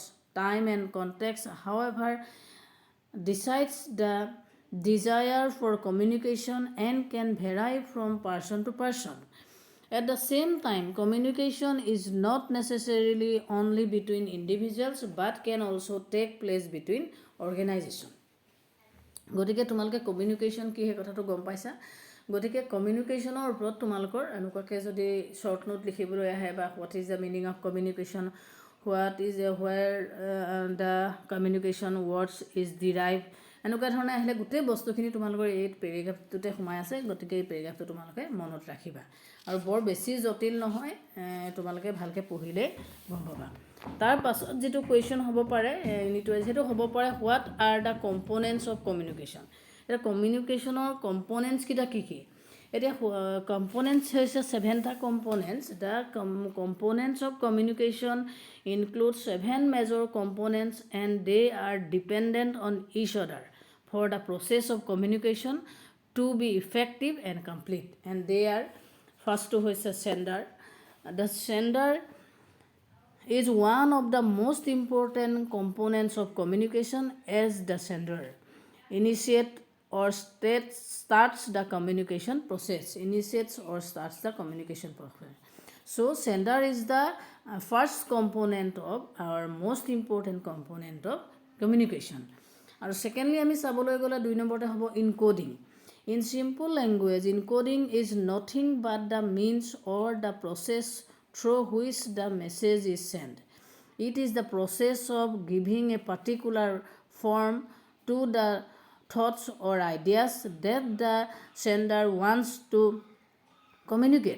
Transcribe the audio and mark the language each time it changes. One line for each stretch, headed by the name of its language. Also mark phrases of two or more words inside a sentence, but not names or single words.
English: Time and context, however, decides the desire for communication and can vary from person to person. At the same time, communication is not necessarily only between individuals but can also take place between organizations.
Assamese: গতিকে তোমালোকে কমিউনিকেশ্যন কি হে কথাটো গম পাইছা গতিকে কমিউনিকেশ্যনৰ ওপৰত তোমালোকৰ অনুককে যদি
English: short note
Assamese: লিখিবলৈ আহে বা
English: what is the meaning of communication what is where the communication words is derived
Assamese: এনেকুৱা ধৰণে আহিলে গোটেই বস্তুখিনি তোমালোকৰ এই পেৰেগ্ৰাফটোতে সোমাই আছে গতিকে এই পেৰেগ্ৰাফটো তোমালোকে মনত ৰাখিবা আৰু বৰ বেছি জটিল নহয় তোমালোকে ভালকৈ পঢ়িলে গম পাবা তাৰ পাছত যেটো কোৱেশ্চন হ'ব পাৰে
English: unit wise
Assamese: হেতু হ'ব পাৰে
English: what are the components of communication
Assamese: এটা কমিউনিকেশ্যনৰ কম্পোনেন্টস কিটা কি এতিয়া কম্পোনেন্টস হৈছে 7টা কম্পোনেন্টস
English: the components of communication include 7 major components and they are dependent on each other for the process of communication to be effective and complete and they are first to is a sender. The sender is one of the most important components of communication as the sender initiates or starts the communication process initiates or starts the communication process. So sender is the first component of our most important component of communication. And secondly,
Assamese: আমি চাবলৈ গ'লে 2 নম্বৰতে হ'ব encoding.
English: In simple language, encoding is nothing but the means or the process through which the message is sent. It is the process of giving a particular form to the thoughts or ideas that the sender wants to communicate.